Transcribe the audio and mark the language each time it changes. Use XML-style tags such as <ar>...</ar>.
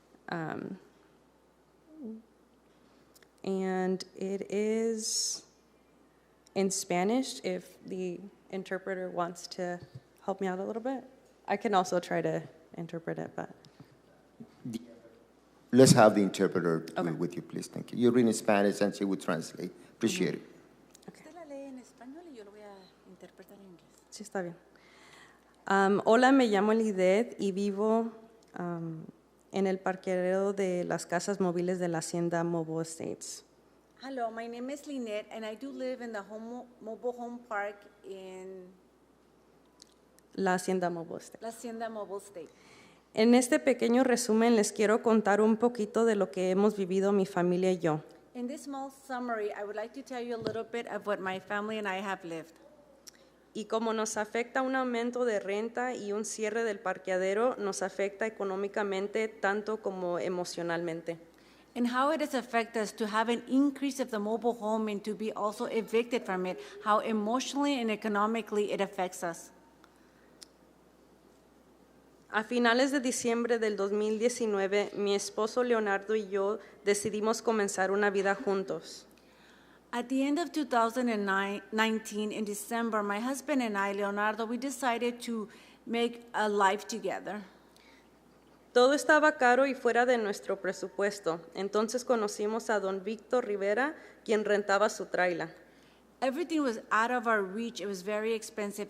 <en>And it is in Spanish, if the interpreter wants to help me out a little bit. I can also try to interpret it, but... Let's have the interpreter with you, please. Thank you. You're reading Spanish and she will translate. Appreciate it.</en> <es>Usted la lee en español y yo lo voy a interpretar en inglés. Sí, está bien. Hola, me llamo Lidet y vivo en el parqueadero de las casas móviles de la Hacienda Mobile Estates.</es> <en>Hello, my name is Lynette, and I do live in the mobile home park in La Hacienda Mobile Estate. La Hacienda Mobile State.</en> <es>En este pequeño resumen les quiero contar un poquito de lo que hemos vivido mi familia y yo.</es> <en>In this small summary, I would like to tell you a little bit of what my family and I have lived.</en> <es>Y como nos afecta un aumento de renta y un cierre del parqueadero, nos afecta económicamente tanto como emocionalmente.</es> <en>And how it has affected us to have an increase of the mobile home and to be also evicted from it, how emotionally and economically it affects us.</en> <es>A finales de diciembre del 2019, mi esposo Leonardo y yo decidimos comenzar una vida juntos.</es> <en>At the end of 2019, in December, my husband and I, Leonardo, we decided to make a life together.</en> <es>Todo estaba caro y fuera de nuestro presupuesto. Entonces conocimos a don Víctor Rivera, quien rentaba su tráiler.</es> <en>Everything was out of our reach. It was very expensive.</en>